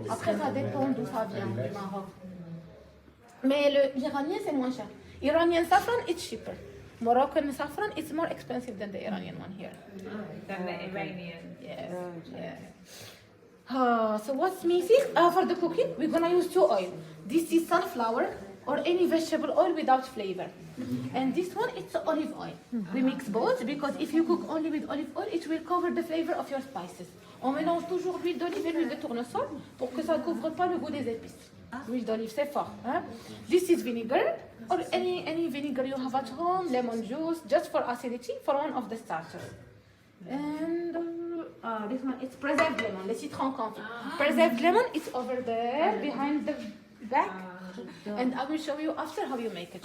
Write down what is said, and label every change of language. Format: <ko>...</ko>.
<fr>Après, ça dépend d'où ça vient, du Maroc. Mais l'Iranien, c'est moins cher.</fr> <en>Iranian saffron, it's cheaper. Moroccan saffron, it's more expensive than the Iranian one here. Than the Iranian. Yes, yes. So what's missing? For the cooking, we're gonna use 2 oil. This is sunflower or any vegetable oil without flavor. And this one, it's olive oil. We mix both because if you cook only with olive oil, it will cover the flavor of your spices.</en> <fr>On mélange toujours l'huile d'olive et l'huile de tournesol pour que ça ne couvre pas le goût des épices. L'huile d'olive, c'est fort. Hein?</fr> <en>This is vinegar or any vinegar you have at home, lemon juice, just for acidity, for one of the starters. And this one, it's preserved lemon, le citron confit. Preserved lemon, it's over there, behind the back. And I will show you after how you make it.</en>